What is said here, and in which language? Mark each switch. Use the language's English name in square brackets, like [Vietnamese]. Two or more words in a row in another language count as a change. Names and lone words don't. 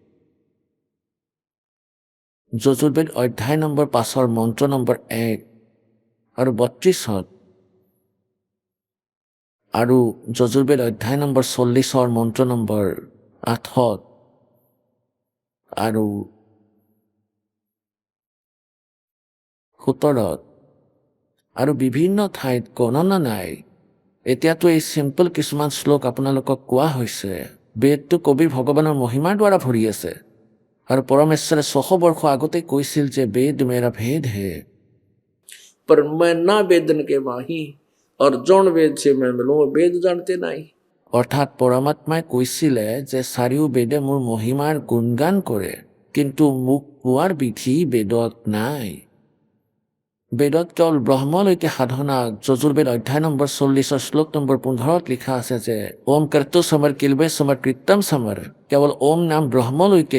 [Assamese] যজুৰ্বেদ অধ্যায় নম্বৰ 5 মন্ত্ৰ নম্বৰ 1 আৰু 32, আৰু যজুৰ্বেদ অধ্যায় নম্বৰ 40 মন্ত্ৰ নম্বৰ 8 আৰু 17 আৰু বিভিন্ন ঠাইত গণনা নাই। এতিয়াতো এই চিম্পল কিছুমান শ্লোক আপোনালোকক কোৱা হৈছে। বেদটো কবিৰ ভগৱানৰ মহিমাৰ দ্বাৰা ভৰি আছে আৰু পৰমেশ্বৰে 600 বৰ্ষ আগতে কৈছিল যে [Hindi] वेद मेरा भेद है, पर मैं ना वेदन के माही और जौन वेद से मैं मिलूं, वेद जानते नहीं। [Assamese] অৰ্থাৎ পৰমাত্মাই কৈছিলে যে চাৰিও বেদে মোৰ মহিমাৰ গুণগান কৰে, কিন্তু মোক পোৱাৰ বিধি বেদত নাই। বেদত কেৱল ব্ৰহ্মলৈকে সাধনা যজুৰ্বেদ অধ্যায় নম্বৰ 40 শ্লোক নম্বৰ 15 লিখা আছে যে [Sanskrit] ओम् क्रतो स्मर क्लिबे स्मर कृतं स्मर, [Assamese] কেৱল ওম নাম ব্ৰহ্মলৈকে।